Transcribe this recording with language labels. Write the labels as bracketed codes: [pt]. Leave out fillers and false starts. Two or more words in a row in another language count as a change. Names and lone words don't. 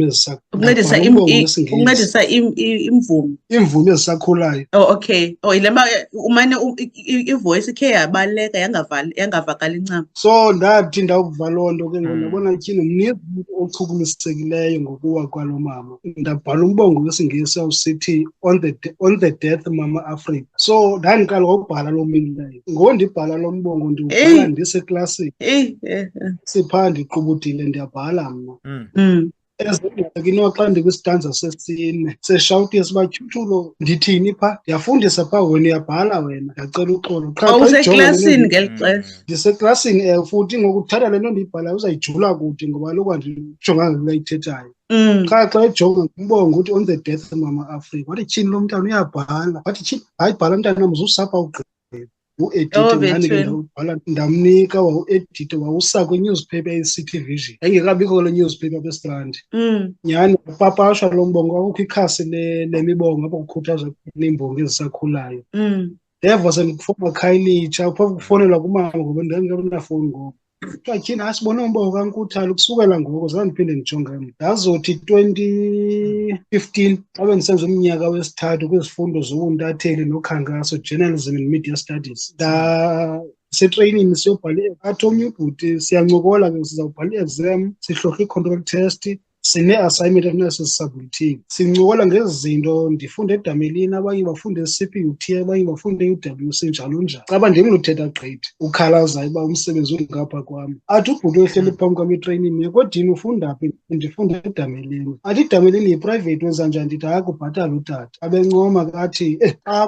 [xh] Ukuncedisa ukuncedisa imvume. Imvume ezisakhulayo. [en] Oh, okay. [xh] Oh, ilema umane ivoice ikhe yabaleka yangavakali ncam. So ndathi ndawuva loo nto ke ngoku ndabona tyhini mninzi ochukumisekileyo ngokuwa kwalo mama. Ndabhala umbongo wesiNgesi awusithi [en] on the death [xh] Mama Africa. So ndandiqala ngokubhala loo mini leyo. Ngoku ndibhala lo mbongo ndiwubhala ndiseklasini. Siphaa ndiqubudile ndiyabhala mna. Ezingxaki noxa ndikwistanza sesine seshawutisa uba Tyutulo ndithini phaa ndiyafundisa phaa wena uyabhala wena ndiyacela uxolo qha useklasini ngeli xesha ndiseklasini futhi ngoku uthatha le nto ndiyibhalayo uzayijula kude ngoba kaloku andijonganga kule ayithethayo qha xa ejonga umbongo uthi on [en] the death [xh] Mama Africa wathi tyhini lo mntana uyabhala wathi tyhini hayi bhala mntanam uzusapha ugqiba u-edite ngani ke ndawubhala ndamnika wawuedite wawusa kwi-newspaper eyi-City Vision engekabikho le newspaper kwestrandi nyhani wapapashwa lo mbongo kwakukho ikhasi lemibongo apho kukhuthazwa iimbongo ezisakhulayo ndeva sendikufowuna khayelitsha phofu kufowunelwa kumama ngoba ndandingenafowuni ngoku kuthiwa tyhini asibone umbongo kaNkuthalo kusukela ngoko zange ndiphinde ndijonge mna ndazothi 2015 xa bendisenza umnyaka wesithathu kwizifundo zobuntatheli nokhankaso [en] journalism and media studies [xh] setreyinini siyobhala athi omnye ubhuti siyancokola ke sizawubhala i-exam sihlohla i-control test sine-assignment efuneka sincokola ngezi zinto ndifunde edamelini abanye bafunde e-CPUT abanye bafunde e-UWC njalo njalo caba ndimluthetha gqithi ukhalazayo uba umsebenzi ungapha kwam athi ubhuti ohleli phambi kwam etreyinini kodini ufunda phi ndifunda edamelini athi idamelini yiprivate wenza njani ndithi hayi kubhatala utata abencoma kathi xa